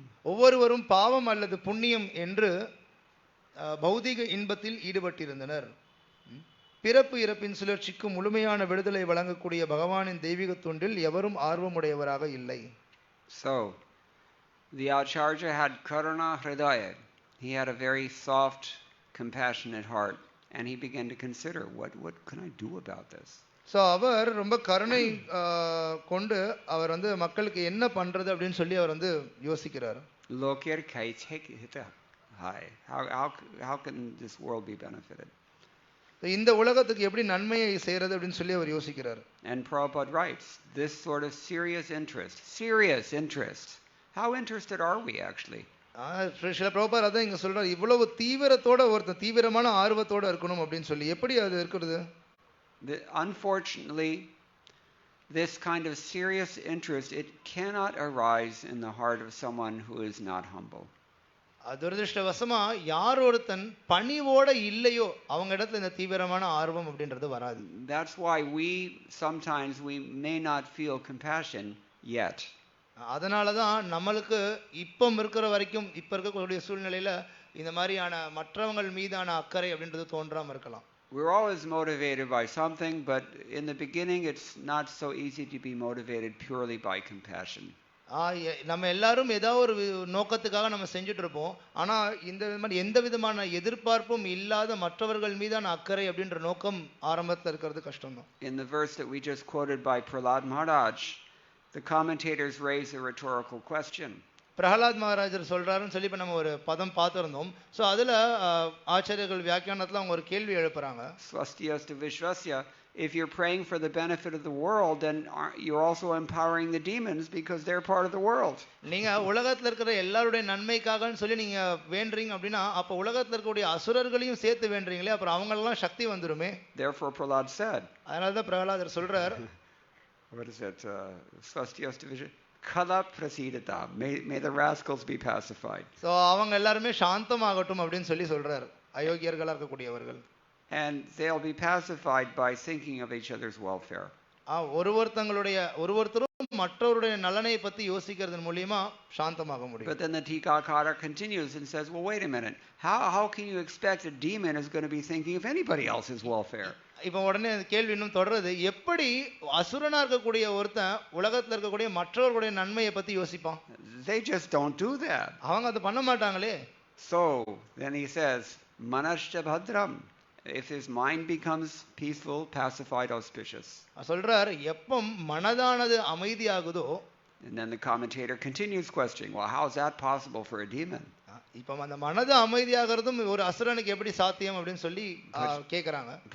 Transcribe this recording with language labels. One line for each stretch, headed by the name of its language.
Tamil: ஒவ்வொருவரும் பாவம் அல்லது புண்ணியம் என்று பௌதிக இன்பத்தில் ஈடுபட்டிருந்தனர். பிறப்பு இறப்பின் சுழற்சிக்கு முழுமையான விடுதலை வழங்கக்கூடிய பகவானின் தெய்வீக தொண்டில் எவரும் ஆர்வமுடையவராக இல்லை.
English: So the Acharya had karuna hridaya. He had a very soft, compassionate heart, and he began to consider what can I do about this?
Tamil: So அவர் ரொம்ப கருணை கொண்டு அவர் வந்து மக்களுக்கு என்ன பண்றது அப்படின்னு சொல்லி அவர் வந்து யோசிக்கிறார்.
Bangla: Loker kaitek hita hi.
English: How can this world be benefited?
Tamil: இந்த உலகத்துக்கு எப்படி நன்மையை செய்யறது அப்படின்னு சொல்லி அவர் யோசிக்கிறார்.
English: And Prabhupada writes, this sort of serious interest. How interested are we actually?
Tamil: சில பிரபுபாதர் அதான் இங்க சொல்றாரு, இவ்வளவு தீவிரத்தோட ஒருத்தர் தீவிரமான ஆர்வத்தோட இருக்கணும் அப்படின்னு சொல்லி. எப்படி அது இருக்கிறது?
English: Unfortunately, this kind of serious interest, it cannot arise in the heart of someone who is not humble.
Tamil: துரதிருஷ்டவசமா யார் ஒருத்தன் பணிவோட இல்லையோ அவங்க இடத்துல இந்த தீவிரமான ஆர்வம் அப்படின்றது வராது.
English: That's why sometimes we may not feel compassion yet.
Tamil: அதனாலதான் நம்மளுக்கு இப்ப இருக்கிற வரைக்கும் இப்ப இருக்கக்கூடிய சூழ்நிலையில இந்த மாதிரியான மற்றவங்கள் மீதான அக்கறை அப்படின்றது தோன்றாம இருக்கலாம்.
English: We're always motivated by something, but in the beginning it's not so easy to be motivated purely by compassion.
Tamil: நம்ம எல்லாரும் ஏதாவது ஒரு நோக்கத்துக்காக நம்ம செஞ்சுட்டு இருப்போம். ஆனா இந்த மாதிரி எந்த விதமான எதிர்பார்ப்பும் இல்லாத மற்றவர்கள் மீதான அக்கறை அப்படின்ற நோக்கம் ஆரம்பத்துல இருக்கிறது கஷ்டம் தான்.
English: In the verse that we just quoted by Prahlad Maharaj, the commentators raise a rhetorical question.
Tamil: Prahlad மகாராஜர் சொல்றாருன்னு சொல்லி இப்ப நம்ம ஒரு பதம் பார்த்திருந்தோம். சோ அதுல ஆச்சாரியர்கள் வியாக்கியானத்துல அவங்க ஒரு கேள்வி எழுப்புறாங்க.
Sanskrit: Swastiyasta Vishwasya,
English: if you're praying for the benefit of the world, then you're also empowering the demons because they're part of the world.
Tamil: நீங்க உலகத்துல இருக்கிற எல்லாருடைய நன்மைக்காகன்னு சொல்லி நீங்க வேண்டறீங்க அப்படினா அப்ப உலகத்துல இருக்கக்கூடிய அசுரர்களையும் சேர்த்து வேண்டறீங்களே, அப்புறம் அவங்க எல்லாம் சக்தி வந்துருமே.
English: Therefore Prahlad said,
Tamil: அதனால தான் பிரஹலாதர் சொல்றார்,
English: what is it?
Sanskrit: Swastiyasta Vishwasya Kala prasidata,
English: may the rascals be pacified.
Tamil: So அவங்க எல்லாரும் சாந்தமாகட்டும் அப்படினு சொல்லி சொல்றார், அயோக்கியர்களா இருக்கக்கூடியவர்கள்.
English: And they'll be pacified by thinking of each other's welfare.
Tamil: ஒருவருத்தரும் மற்றவருடைய நலனை பத்தி யோசிக்கிறதன் மூலமா சாந்தமாக முடியும்.
English: But then the Tikakara continues and says, well, wait a minute. How can you expect a demon is going to be thinking of anybody else's welfare?
Tamil: இப்போ உடனே கேள்வி இன்னும் தொடருது, எப்படி அசுரனா இருக்கக்கூடிய ஒருத்தன் உலகத்துல இருக்கக்கூடிய மற்றவர்களுடைய நன்மையை பத்தி யோசிப்பான்?
English: They just don't do that.
Tamil: அவங்க அது பண்ண மாட்டாங்களே.
English: So then he says,
Sanskrit: manashcha bhadram.
English: If his mind becomes peaceful, pacified, auspicious.
Tamil: சொல்றார், எப்ப மனதானது அமைதியாகுதோ.
English: And then the commentator continues questioning, well, how is that possible for a demon?
Tamil: இப்போ அந்த மனது அமைதியாகிறதும் ஒரு அசுரனுக்கு எப்படி சாத்தியம் அப்படினு சொல்லி கேக்குறாங்க.